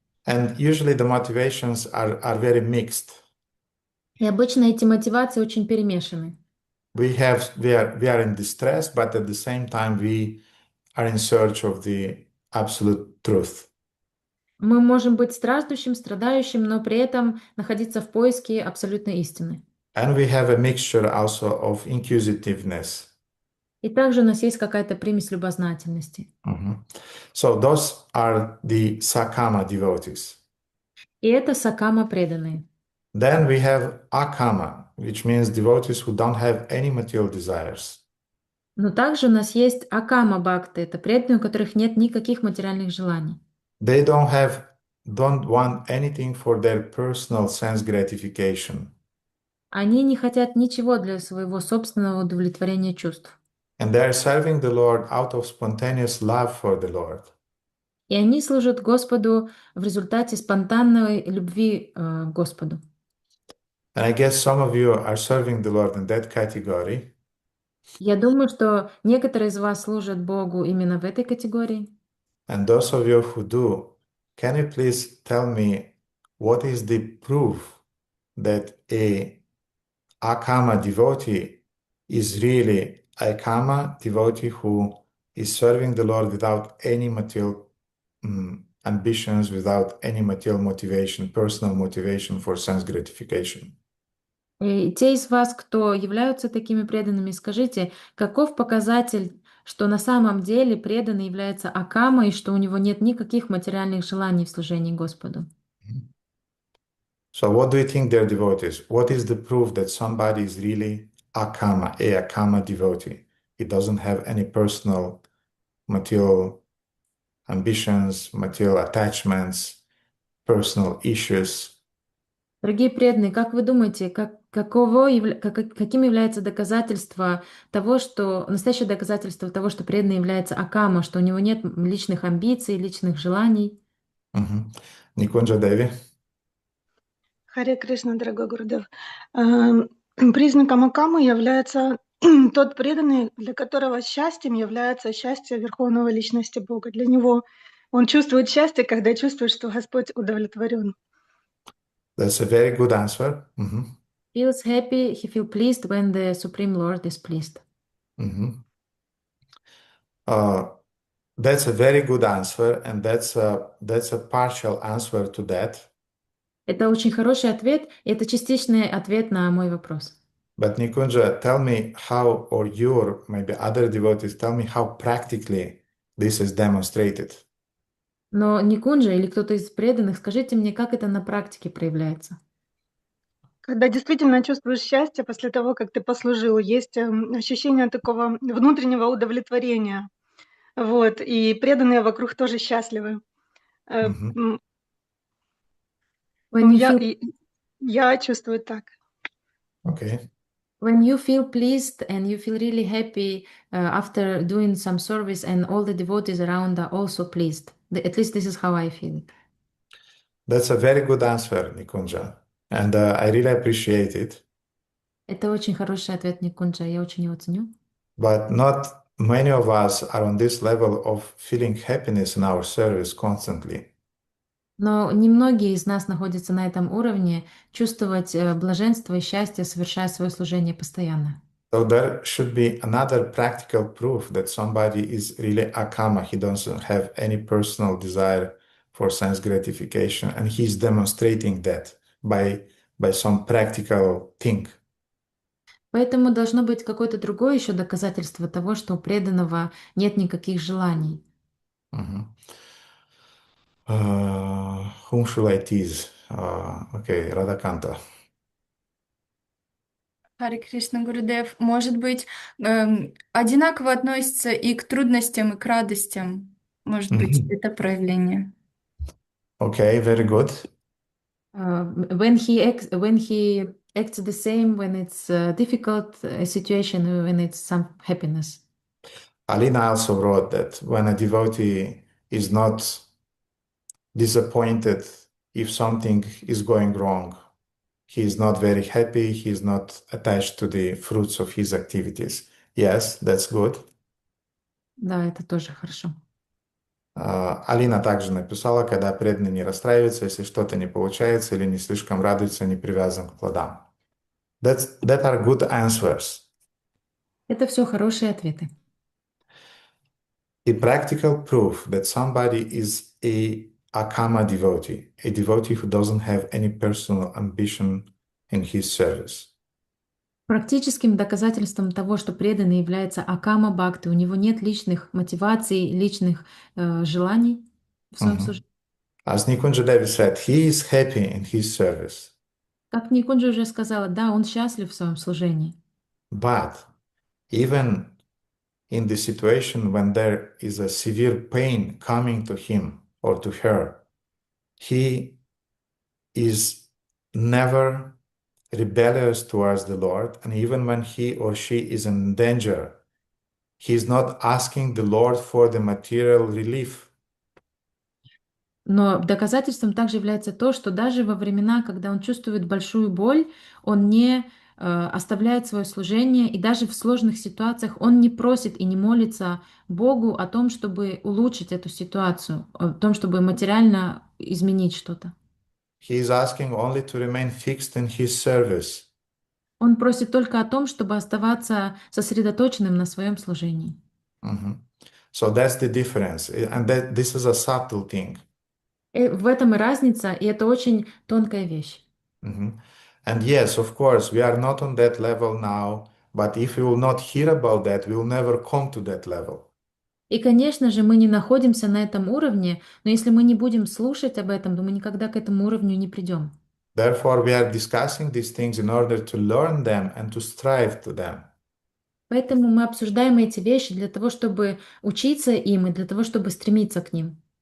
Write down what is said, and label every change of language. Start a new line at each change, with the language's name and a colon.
English: And usually the motivations are very mixed.
Russian: И обычно эти мотивации очень перемешаны.
English: We are in distress, but at the same time we are in search of the absolute truth.
Russian: Мы можем быть страждущим, страдающим, но при этом находиться в поиске абсолютной истины.
English: And we have a mixture also of inquisitiveness.
Russian: И также у нас есть какая-то примесь любознательности.
English: So those are the sakama devotees.
Russian: И это сакама преданные.
English: Then we have akama, which means devotees who don't have any material desires.
Russian: Но также у нас есть акама-бхакти, это преданные, у которых нет никаких материальных желаний.
English: They don't want anything for their personal sense gratification.
Russian: Они не хотят ничего для своего собственного удовлетворения чувств.
English: And they are serving the Lord out of spontaneous love for the Lord.
Russian: И они служат Господу в результате спонтанной любви к Господу.
English: And I guess some of you are serving the Lord in that category.
Russian: Я думаю, что некоторые из вас служат Богу именно в этой категории.
English: And those of you who do, can you please tell me what is the proof that a akama devotee is really a akama devotee who is serving the Lord without any material ambitions, without any material motivation, personal motivation for sense gratification?
Russian: И те из вас, кто являются такими преданными, скажите, каков показатель, что на самом деле преданный является акама и что у него нет никаких материальных желаний в служении Господу?
English: So what do you think they're devotees? What is the proof that somebody is really akama, a akama devotee? He doesn't have any personal material ambitions, material attachments, personal issues.
Russian: Дорогие преданные, как вы думаете, каким является доказательство того, что настоящее доказательство того, что преданный является акама, что у него нет личных амбиций, личных желаний?
English: Nikunja Devi?
Russian: Харе Кришна, дорогой Гурудев. Признаком акамы является тот преданный, для которого счастьем является счастье Верховного Личности Бога. Для него он чувствует счастье, когда чувствует, что Господь удовлетворен.
English: That's a very good answer. Feels happy, he feels pleased when the Supreme Lord is pleased. That's a very good answer, and that's a partial answer to that.
Russian: Это очень хороший ответ, и это частичный ответ на мой вопрос.
English: But Nikunja, tell me how, or you, or maybe other devotees, tell me how practically this is demonstrated.
Russian: Но Никунджа или кто-то из преданных, скажите мне, как это на практике проявляется? Когда действительно чувствуешь счастье после того, как ты послужил, есть ощущение такого внутреннего удовлетворения. Вот, и преданные вокруг тоже счастливы. Э, Mhm. м,
English: When ну, you feel
Russian: я чувствую так.
English: Okay. when you feel pleased and you feel really happy after doing some service, and all the devotees around are also pleased. At least this is how I feel it. That's a very good answer, Nikunja. And I really appreciate it.
Russian: Это очень хороший ответ, Никунджа, я очень его ценю.
English: But not many of us are on this level of feeling happiness in our service constantly.
Russian: Но немногие из нас находятся на этом уровне чувствовать блаженство и счастье, совершая свое служение постоянно.
English: So there should be another practical proof that somebody is really akama. He doesn't have any personal desire for sense gratification, and he's demonstrating that by some practical thing.
Russian: Поэтому должно быть какое-то другое еще доказательство того, что у преданного нет никаких желаний.
English: Mhm. Whom should I tease? Okay, Radhakanta.
Russian: Харе Кришна, Гурудев, может быть, одинаково относится и к трудностям, и к радостям. Может быть, Mhm. это проявление.
English: Okay, very good. When he acts the same when it's a difficult situation, when it's some happiness. Alina also wrote that when a devotee is not disappointed if something is going wrong, he is not very happy, he is not attached to the fruits of his activities. Yes, that's good.
Russian: Да, это тоже хорошо. Алина также написала, когда преданный не расстраивается, если что-то не получается или не слишком радуется, не привязан к плодам.
English: That are good answers.
Russian: Это все хорошие ответы.
English: A practical proof that somebody is a akama devotee, a devotee who doesn't have any personal ambition in his service.
Russian: Практическим доказательством того, что преданный является акама-бхакти, у него нет личных мотиваций, личных желаний в своем Mhm. служении.
English: As Nikunja Devi said, he is happy in his service,
Russian: Как Никунджа уже сказала, да, он счастлив в своем служении.
English: but even in the situation when there is a severe pain coming to him or to her, he is never rebellious towards the Lord, and even when he or she is in danger, he is not asking the Lord for the material relief.
Russian: Но доказательством также является то, что даже во времена, когда он чувствует большую боль, он не оставляет свое служение, и даже в сложных ситуациях он не просит и не молится Богу о том, чтобы улучшить эту ситуацию, о том, чтобы материально изменить что-то.
English: He is asking only to remain fixed in his service.
Russian: Он просит только о том, чтобы оставаться сосредоточенным на своем служении. Mhm.
English: So that's the difference. And this is a subtle thing.
Russian: В этом и разница, и это очень тонкая вещь. Mhm.
English: And yes, of course, we are not on that level now, but if we will not hear about that, we will never come to that level.
Russian: И, конечно же, мы не находимся на этом уровне, но если мы не будем слушать об этом, то мы никогда к этому уровню не придем.
English: Therefore, we are discussing these things in order to learn them and to strive to them.
Russian: Поэтому мы обсуждаем эти вещи для того, чтобы учиться им и для того, чтобы стремиться к ним.